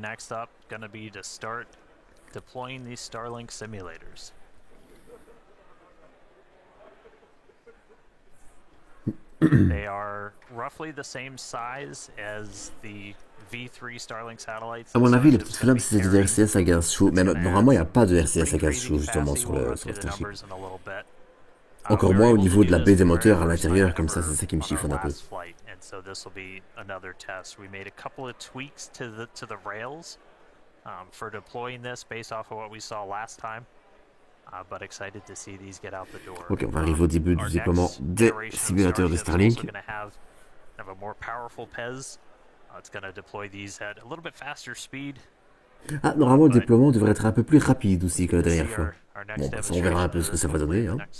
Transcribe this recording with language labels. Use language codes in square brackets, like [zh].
[en] Next up, gonna be to start deploying these Starlink simulators. They are roughly the same size as the V3 Starlink satellites. [fr] À mon avis, les petites flammes, c'est des RCS à gaz chaud. Mais normalement, il n'y a pas de RCS à gaz chaud, justement, sur le Starship. Encore moins au niveau de la baie des moteurs à l'intérieur, comme ça, c'est ça qui me chiffonne un peu. [en] So this will be another test. We made a couple of tweaks to the rails for deploying this based off of what we saw last time. But excited to see these get out the door. [fr] Ok, on va arriver au début du déploiement des simulateurs de Starlink. [en] Have a more powerful PEZ. It's going to deploy these at a little bit faster speed. [fr] Ah, normalement, le déploiement devrait être un peu plus rapide aussi que la dernière fois. Bon, bah, ça, on verra un peu ce que ça va donner, hein.